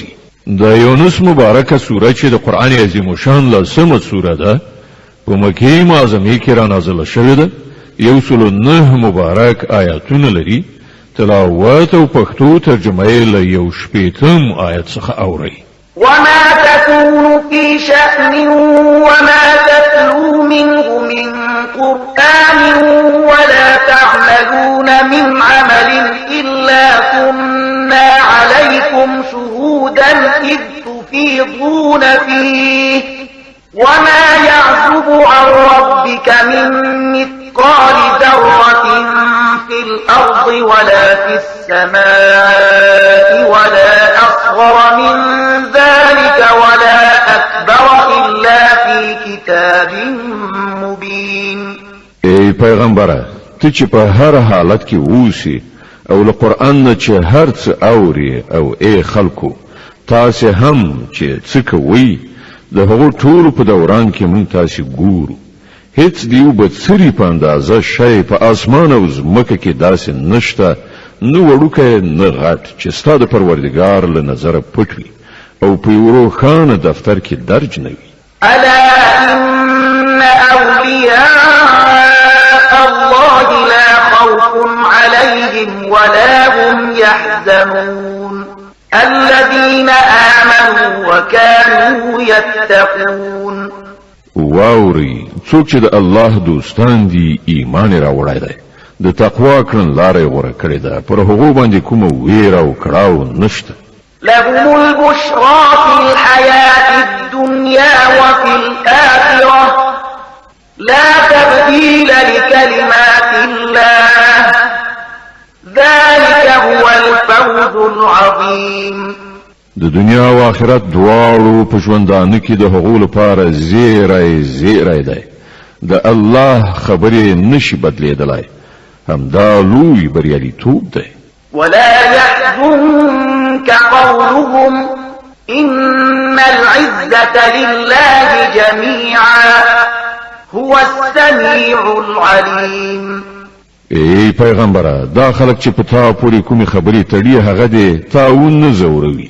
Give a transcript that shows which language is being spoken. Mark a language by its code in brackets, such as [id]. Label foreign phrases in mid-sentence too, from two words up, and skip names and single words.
[ps] د یونس مبارکه سوره چې د قرآن عظیم الشان لسمه سوره ده په مکې معظمې کې را نازله شوې ده. 109 مبارک آیاتونه لري. تلاوت او پښتو ترجمه یې له 1 شپېتم آیت څخه اورئ. [ar] وما تكون في شأن وما تتلو منه من قرآن ولا تعملون من عمل إلا كنا عليكم شهودا إذ تفيضون فيه وما يعزب عن ربك من مثقال ذرة في الأرض ولا في السماء ولا أصغر من ذلك ولا أكبر إلا في كتاب مبين. [ps] ای پیغمبره، ته چې په هر حالت کې اوسې او له قرآن نه چې هر څه اوري، او ای خلکو تاسې هم چې څه کوئ د هغو ټولو په دوران کې مونږ تاسې ګورو. هیڅ دیو به څري په اندازه شی په اسمان او ځمکه کې داسې نشته، نه وړوکی نه غټ چې ستا د پروردګار له نظره پټ وي او په یو روښانه دفتر کې درج نه وي. [ar] ألا إن أولياء الله لا خوف عليهم ولا هم يحزنون الذين آمنوا وكانوا يتقون. [ps] واوري څوک چې د الله دوستان دي ایمان راوړی دی، د تقوا کړنلاره یې غوره کړې ده، پر هغو باندې کومه ویره او کړاو نشته. [ar] لهم البشرى في الحياة الدنيا وفي الآخرة لا تبديل لكلمات الله ذلك هو الفوز العظيم. [ps] د دنیا او آخرت دواړو په ژوندانه کې د هغو لپاره زیری دی. د الله خبرې نشي بدلیدلی، همدا لوی بریالیتوب دی. [ar] ولا يحزنك قولهم إن العزة لله جميعا هو السميع العليم. [ps] ای پیغمبره، دا خلک چې په تا پورې کومې خبرې تړي هغه دې تاون نه زوروي.